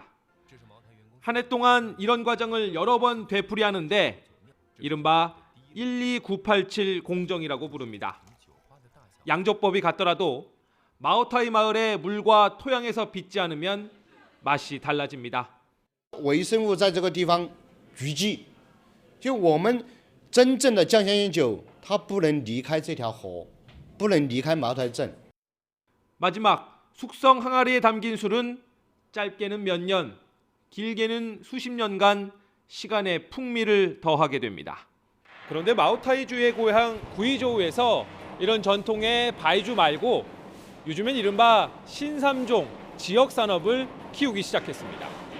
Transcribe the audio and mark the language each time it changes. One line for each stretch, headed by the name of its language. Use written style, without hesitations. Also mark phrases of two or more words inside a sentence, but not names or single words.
Korean: 한 해 동안 이런 과정을 여러 번 되풀이하는데 이른바 12987 공정이라고 부릅니다. 양조법이 같더라도 마오타이 마을의 물과 토양에서 빚지 않으면 맛이 달라집니다.
Chinese: 微生物在这个地方聚集，就我们真正的酱香烟酒，它不能离开这条河，不能离开茅台镇。
Korean: 마지막 숙성 항아리에 담긴 술은 짧게는 몇 년, 길게는 수십 년간 시간의 풍미를 더하게 됩니다. 그런데 마오타이주의 고향 구이저우에서 이런 전통의 바이주 말고 요즘엔 이른바 신삼종 지역 산업을 키우기 시작했습니다.